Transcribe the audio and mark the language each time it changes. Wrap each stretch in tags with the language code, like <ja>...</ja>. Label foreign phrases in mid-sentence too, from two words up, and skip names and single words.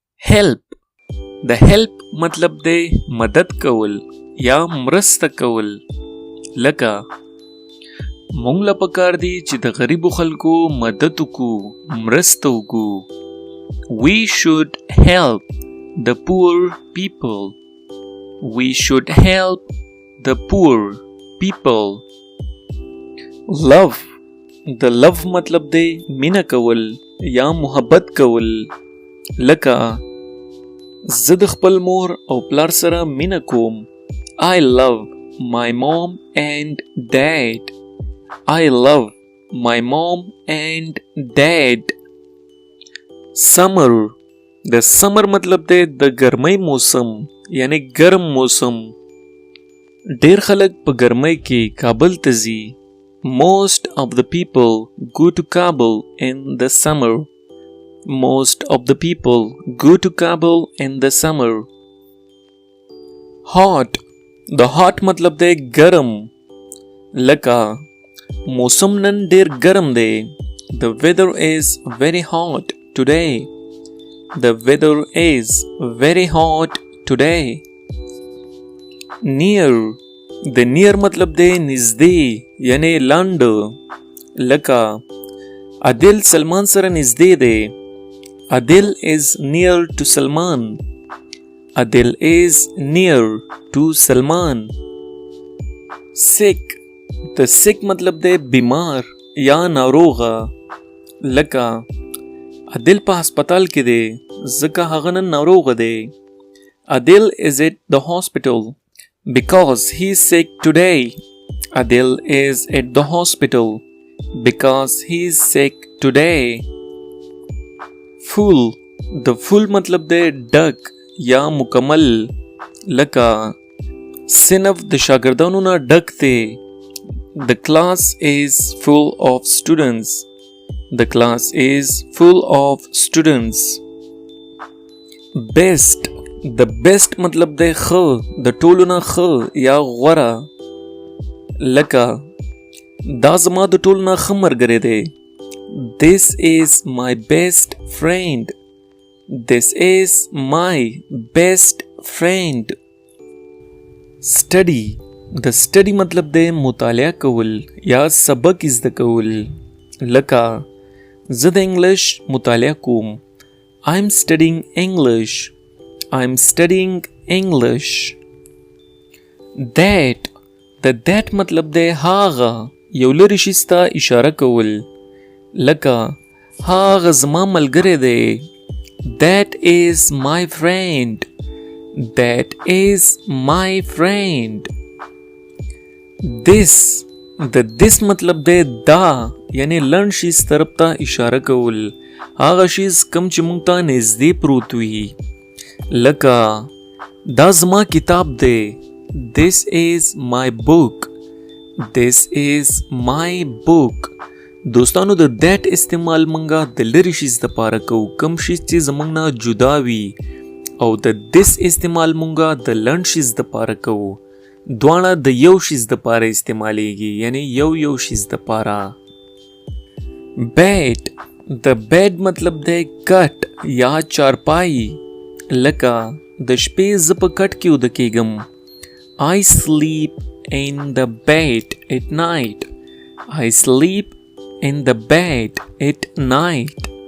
<ps>help. د help مطلب دی مدد کول یا مرسته کول. لکه مونږ له پکار دی چې د غریبو خلکو مدد وکړو، مرسته وکړو.</ps> <en>We should help the poor people. We should help the poor people.</en> <ps>Love. د love مطلب دی مینه کول یا محبت کول. لکه زه د خپل مور او پلار سره مینه کوم.</ps> <en>I love my mom and dad. I love my mom and dad. Summer.</en> <ps>د summer مطلب دی د ګرمۍ موسم یعنی ګرم موسم. ډیر خلک په ګرمۍ کې کابل ته ځي.</ps> <en>Most of the people go to Kabul in the summer. Most of the people go to Kabul in the summer. Hot.</en> <ps>د hot مطلب دی ګرم. لکه موسم نن ډیر ګرم دی.</ps> <en>The weather is very hot today. The weather is very hot today. Near.</en> <ps>د near مطلب دی نزدې یعنی لاند. لکه عادل سلمان سره نزدې دی.</ps> <en>Adil is near to Salman. Adil is near to Salman. Sick. The sick</en> <ps>مطلب دی بیمار یا ناروغه. لکه عادل په هسپتال کې دی ځکه هغه نن ناروغه دی.</ps> <en>Adil is at the hospital because he is sick today. Adil is at the hospital because he is sick today.</en> <ps>Full. د full مطلب دی ډک یا مکمل. لکه صنف د شاګردانو نه ډک دی.</ps> <en>The class is full of students. The class is full of students.</en> <ps>Best. د best مطلب دی ښه د ټولو نه ښه یا غوره. لکه دا زما د ټولو نه ښه ملګری دی.</ps> <en>This is my best friend. This is my best friend. Study.</en> <ps>د study مطلب دی مطالعه کول یا سبق زده کول. لکه زه د انګلش مطالعه کوم.</ps> <en>I'm studying English. I'm studying English.</en> <ps>That. د that مطلب دی هاغه یو لرې شي ته اشاره کول. لکه هاغه زما ملګری دی.</ps> <en>That is my friend. That is my friend.</en> <ps>This. د this مطلب دی دا یعنی لنډ شي طرف ته اشاره کول. هاغه شیز کم چې مونږ ته نږدې پروت وي. لکه دا زما کتاب دی.</ps> <en>This is my book. This is my book.</en> <ps>دوستانو د that استعمال مونږه د لرې شیز دپاره کوو کم شیز چې زمونږ نه جدا وي او د this استعمال مونږه د لنډ شیز دپاره کوو. دواړه د یو شیز دپاره استعمالیږي یعنی یو شیز دپاره. Bed. د bed مطلب دی کټ یا چارپای. لکه د شپې زه په کټ کې وده کېږم.</ps> <en>I sleep in the bed at night. I sleep in the bed at night.</en>